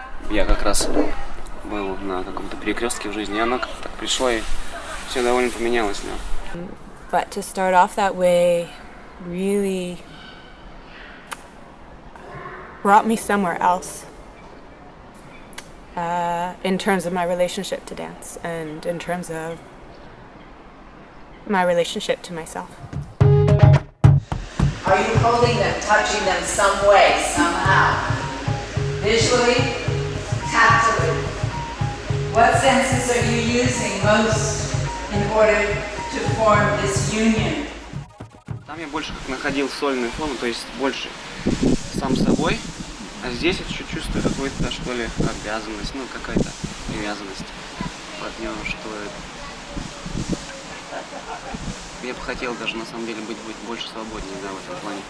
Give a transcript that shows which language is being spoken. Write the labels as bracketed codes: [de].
[ru] Я как раз был на каком-то перекрестке в жизни, и оно как-то так пришло, и все довольно поменялось. Да. [en] But to start off that way really brought me somewhere else in terms of my relationship to dance and in terms of my relationship to myself. Are you holding them, touching them some way, somehow? Visually? Tactily? What senses are you using most in order to form this union? [ru] Там я больше как находил сольную форму, то есть больше сам собой, а здесь я чуть чувствую какую-то, что ли, обязанность, ну какая-то привязанность к партнеру, что я бы хотел даже на самом деле быть больше свободнее, да, в этом плане.